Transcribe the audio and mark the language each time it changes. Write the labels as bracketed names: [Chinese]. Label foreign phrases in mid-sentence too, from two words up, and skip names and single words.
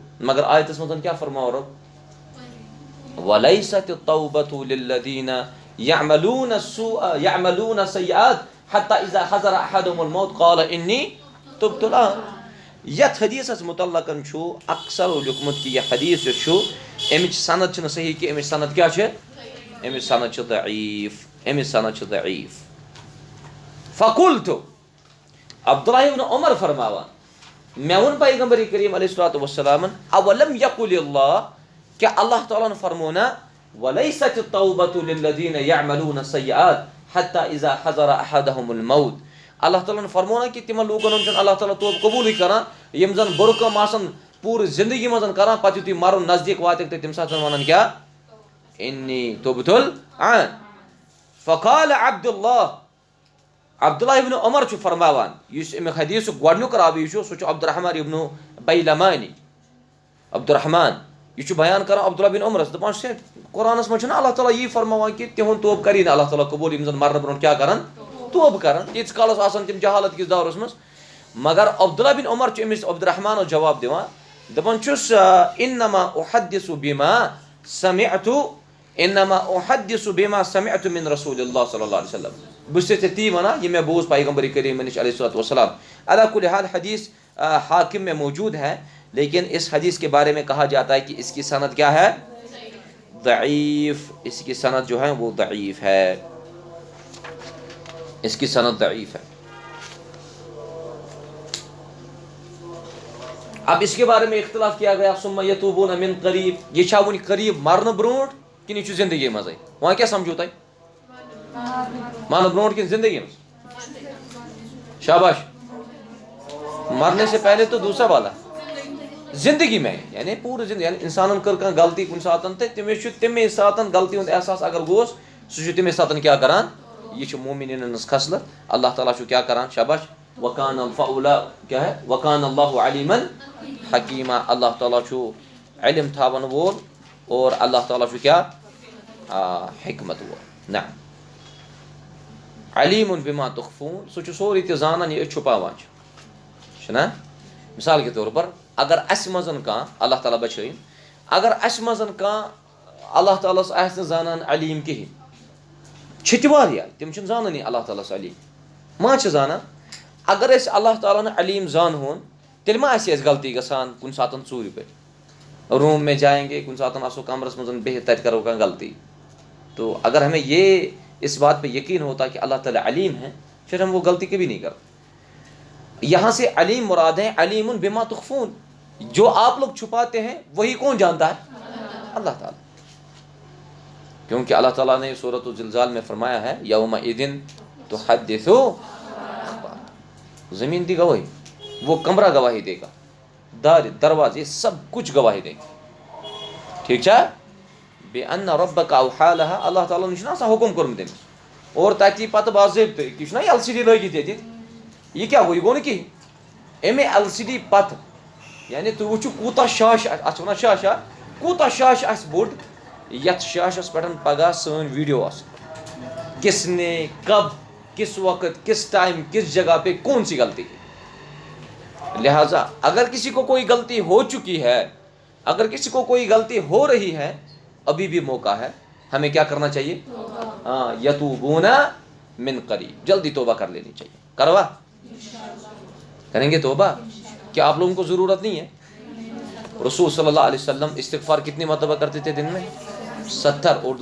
[Kashmiri] مگر آیتس منٛز کیٛاہ فرماو رۄب؟ [Arabic] وَلَيْسَتِ التَّوْبَةُ لِلَّذِينَ يَعْمَلُونَ السُّوءَ يَعْمَلُونَ السَّيِّئَاتِ حَتَّى إِذَا حَضَرَ أَحَدَهُمُ الْمَوْتُ قَالَ إِنِّي تُبْتُ الْآنَ. [Kashmiri] یتھ حدیثس متعلقن چھُ اکثر لیوکھمُت کہ یہ حدیث یُس چھُ امِچ سند چھنہٕ صحیح کینٛہہ، امِچ سند کیٛاہ چھِ؟ امِچ سند چھِ ضعیف، امِچ سند چھِ ضعیف. فقلت، عبداللہ ابن عمر فرماوان، مےٚ ووٚن پیغمبر کریم علیہ الصلوۃ والسلام، [Arabic] اولم یقل اللہ، [Kashmiri] کیا اللہ تعالیٰ نے فرمونا [Arabic] ولیست التوبۃ للذین یعملون السیئات حتی اذا حضر احدهم الموت، [Kashmiri] اللہ تعالیٰ نے فرمونا کہ تمن لوکن ہُنٛد چھُنہٕ اللہ تعالیٰ توبہ قبوٗلٕے کران یِم زن بُرٕ کٲم آسان پوٗرٕ زندگی منٛز کران، پتہٕ یُتھُے مرُن نزدیٖک واتٮ۪کھ تہٕ تمہِ ساتہٕ ونان کیٛاہ؟ [Arabic] انی تُبتُ الآن. [Kashmiri] فقال عبداللہ، عبداللہ ابن عمر چھُ فرماوان، یُس امیُک حدیثُک گۄڈنیُک راوی چھُ سُہ چھُ عبدالرحمان ابن بیلمانی. عبدالرحمان یہ چھُ بیان کران عبداللہ بن عمرس، دپان چھُ قرآنس منٛز چھُنہ اللہ تعالیٰ یی فرماوان کہ تِہُنٛد توبہٕ کری نہٕ اللہ تعالیٰ قبوٗل یِم زن مرنہٕ برونٛٹھ کیٛاہ کران توبہٕ کران، تیٖتِس کالس آسان تِم جہالت کِس دورس منٛز. مگر عبداللہ بن عمر چھُ أمِس عبدالرحمانس جواب دِوان، دپان چھُس [Arabic] انما احدث بما سمعت، انما احدث بما سمعت من رسول اللہ صلی اللہ علیہ وسلم، [Kashmiri] بہٕ چھُس ژےٚ تی ونان یہِ مےٚ بوٗز پیغمبر کریم نِش [Arabic] علیہ الصلوۃ والسلام. علی کُلہِ حال [Urdu] حدیث حاکم میں موجود ہے، لیکن اس حدیث کے بارے میں کہا جاتا ہے کہ اس کی سند کیا ہے؟ ضعیف. اس کی سند جو ہے وہ ضعیف ہے، اس کی سند ضعیف ہے. اب اس کے بارے میں اختلاف کیا گیا، [Arabic] ثم یتوبون من قریب، [Kashmiri] یہ چھا وٕنہِ قریب مرنہٕ برونٹھ کِنہٕ یہِ چھُ زندگی منٛزٕے؟ وۄنۍ کیٛاہ سمجھو تۄہہِ؟ مرنہٕ برونٹھ کِنہٕ زندگی منٛز؟ شاباش. [Urdu] مرنے سے پہلے تو دوسرا والا زندگی میں، [Kashmiri] یعنی پوٗرٕ زندگی، یعنی انسانن کٔر کانٛہہ غلطی کُنہِ ساتہٕ تہٕ تٔمِس چھُ تَمے ساتہٕ غلطی ہُنٛد احساس اگر گوس، سُہ چھُ تَمے ساتہٕ کیٛاہ کران؟ یہ چھُ مومنیٖنن ہٕنٛز خصلت. اللہ تعالیٰ چھُ کیٛاہ کران؟ شاباش. وکان الفاولا کیا ہے؟ [Arabic] وکان اللہ علیمن حکیمہ، [Kashmiri] اللہ تعالیٰ چھُ علم تھاون وول اور اللہ تعالیٰ چھُ کیا؟ حکمت وول. [Arabic] نعم. علیم بما تخفون، [Kashmiri] سُہ چھُ سورُے تہِ زانان یہِ أسۍ چھُپاوان چھُنا. [Urdu] مثال کے طور پر [Kashmiri] اگر اسہِ منٛز کانٛہہ، اللہ تعالیٰ بچٲیِن، اگر اسہِ منٛز کانٛہہ اللہ تعالیٰ ہس آسہِ نہٕ زانان علیم کِہیٖنۍ، چھِ تہِ واریاہ تِم چھِنہٕ زانٲنی اللہ تعالیٰ ہس علیم، ما چھِ زانان. اگر أسۍ اللہ تعالیٰ ہن علیم زانہون تیٚلہِ ما آسہِ اَسہِ غلطی گژھان کُنہِ ساتہٕ ژوٗرِ پٮ۪ٹھ، [Urdu] روٗم میں جائیں گے، [Kashmiri] کُنہِ ساتہٕ آسو کمرس منٛز بِہِتھ تتہِ کرو کانٛہہ غلطی. [Urdu] تو اگر ہمیں یہ اس بات پہ یقین ہوتا کہ اللہ تعالیٰ علیم ہے، پھر ہم وہ غلطی کبھی نہیں کرتے. یہاں سے علیم مراد ہے [Arabic] علیم بما تخفون، [Urdu] جو آپ لوگ چھپاتے ہیں وہی کون جانتا ہے؟ اللہ تعالیٰ. کیونکہ اللہ تعالیٰ نے سورۃ الزلزال میں فرمایا ہے [Arabic] یومئذ تحدث اخبار، [Urdu] زمین دی گواہی، وہ کمرہ گواہی دے گا، دروازے سب کچھ گواہی دے گا. ٹھیک ہے؟ [Arabic] بِأَنَّ رَبَّكَ أَوْحَى لَهَا، [Kashmiri] اللہ تعالیٰ نے چھُنہ آسان حکم کوٚرمُت أمِس اور تتی پتہ باضابطہ یہ چھُنا ایل سی ڈی لٲگِتھ ییٚتہِ یہ کیا گوٚو یہِ گوٚو نہٕ کِہیٖنۍ اَمے ایل سی ڈی پتہٕ یعنی تُہۍ وٕچھِو کوٗتاہ شاش اَتھ چھِ وَنان شاشا کوٗتاہ شاش آسہِ بوٚڑ یَتھ شاشَس پٮ۪ٹھ پگاہ سٲنۍ ویڈیو آسن [Urdu] کس نے کب کس وقت کس ٹائم کس جگہ پہ کون سی غلطی کی لہٰذا اگر کسی کو کوئی غلطی ہو چکی ہے اگر کسی کو کوئی غلطی ہو رہی ہے ابھی بھی موقع ہے ہمیں کیا کرنا چاہیے ہاں [Arabic] یتوبون من قریب [Urdu] جلدی توبہ کر لینی چاہیے کروا کریں گے توبہ کیا آپ لوگوں کو ضرورت نہیں ہے رسول صلی اللہ علیہ وسلم استغفار کتنی مرتبہ کرتے تھے دن میں 70 اور